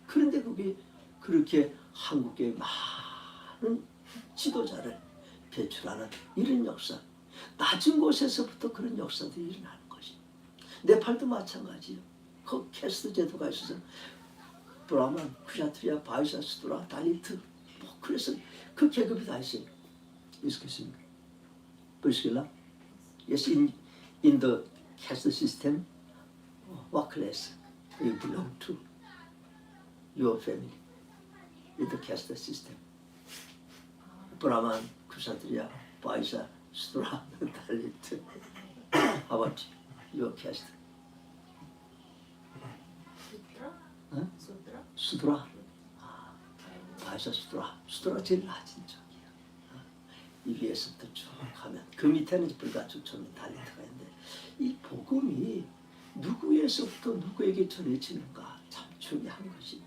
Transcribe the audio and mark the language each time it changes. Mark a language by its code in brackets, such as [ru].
[ko] 그런데 그게 그렇게 한국의 많은 지도자를 배출하는 이런 역사, 낮은 곳에서부터 그런 역사들이 일어나는 것이. 네팔도 마찬가지예요. 그 캐스트 제도가 있어서 브라만, 쿠샤트리아, 바이사, 수드라, 달리트 그래서 그 계급이 다 있어요. 있겠습니까? 보시길라? [en] Yes, in the caste system, what class you belong to? Your family, in the caste system. [ko] 브라만, 쿠샤트리아, 바이사, 수드라, 달리트. [en] How about your caste? [ko] 수드라. 바이사 수드라 제일 낮은 쪽이야. 이 위에서부터 쭉 가면 그 밑에는 불가초점이 달리트가 있는데 이 복음이 누구에서부터 누구에게 전해지는가 참 중요한 것이.